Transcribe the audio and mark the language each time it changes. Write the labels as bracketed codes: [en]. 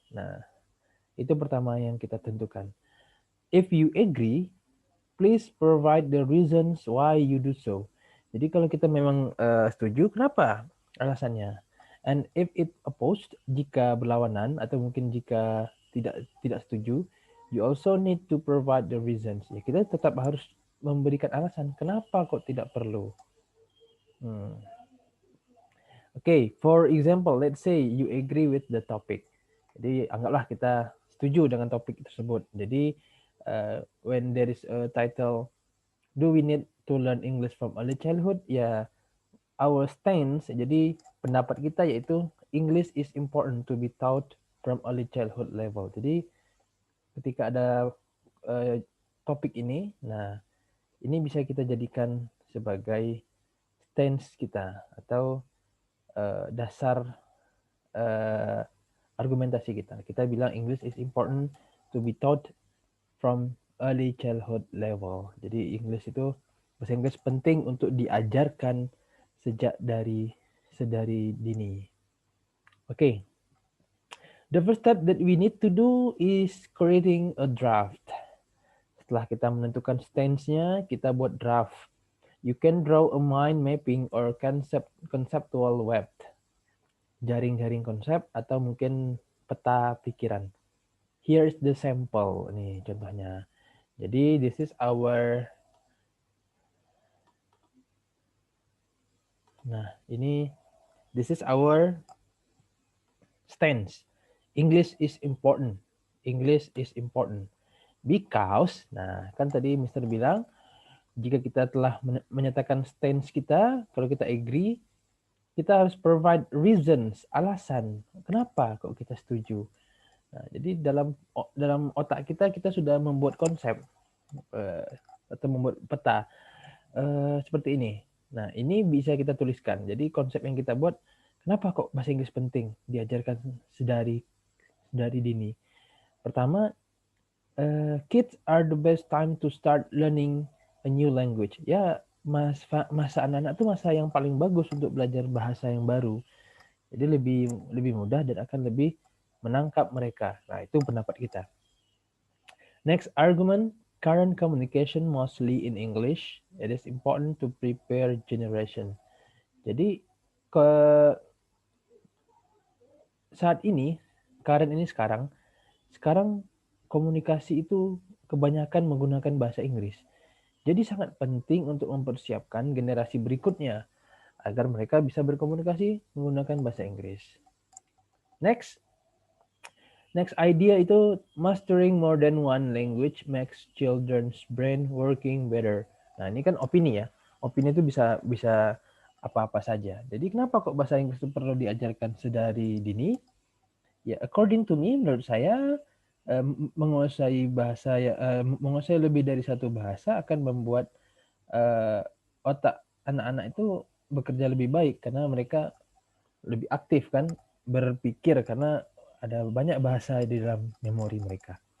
[id] Nah, itu pertama yang kita tentukan. [en] If you agree, please provide the reasons why you do so. [id] Jadi kalau kita memang setuju, kenapa alasannya? [en] And if it opposed, [id] jika berlawanan atau mungkin jika tidak setuju, [en] you also need to provide the reasons. [id] Ya, kita tetap harus memberikan alasan kenapa kok tidak perlu. [en] Okay, for example, let's say you agree with the topic. [id] Jadi anggaplah kita setuju dengan topik tersebut. [en] Jadi when there is a title, do we need to learn English from early childhood? Ya, our stance, [id] jadi pendapat kita yaitu [en] English is important to be taught from early childhood level. [id] Jadi ketika ada topik ini, nah ini bisa kita jadikan sebagai stance kita atau dasar argumentasi kita. Kita bilang [en] English is important to be taught from early childhood level. [id] Jadi English itu, bahasa Inggris penting untuk diajarkan sejak sedari dini. [en] Okay. The first step that we need to do is creating a draft. [id] Setelah kita menentukan stance-nya, kita buat draft. [en] You can draw a mind mapping or conceptual web. [id] Jaring-jaring konsep atau mungkin peta pikiran. [en] Here is the sample. [id] Nih contohnya. [en] Jadi this is our, this is our stance. English is important. English is important. Because, [id] nah kan tadi [en] Mr. [id] bilang, jika kita telah menyatakan stance kita, kalau kita agree, kita harus [en] provide reasons, [id] alasan, kenapa kok kita setuju. Nah, jadi dalam otak kita sudah membuat konsep atau membuat peta seperti ini. Nah, ini bisa kita tuliskan. Jadi konsep yang kita buat, kenapa kok bahasa Inggris penting diajarkan sedari dini. Pertama, [en] kids are the best time to start learning a new language. [id] Ya, masa anak-anak itu masa yang paling bagus untuk belajar bahasa yang baru. Jadi lebih mudah dan akan lebih menangkap mereka. Nah, itu pendapat kita. [en] Next argument, current communication mostly in English. It is important to prepare generation. [id] Jadi saat ini, current ini sekarang komunikasi itu kebanyakan menggunakan bahasa Inggris. Jadi sangat penting untuk mempersiapkan generasi berikutnya agar mereka bisa berkomunikasi menggunakan bahasa Inggris. [en] Next idea itu, mastering more than one language makes children's brain working better. [id] Nah, ini kan opini ya. Opini itu bisa apa-apa saja. Jadi kenapa kok bahasa Inggris itu perlu diajarkan sedari dini? Ya, [en] according to me, [id] menurut saya, menguasai bahasa menguasai lebih dari satu bahasa akan membuat otak anak-anak itu bekerja lebih baik karena mereka lebih aktif kan berpikir karena ada banyak bahasa di dalam memori mereka.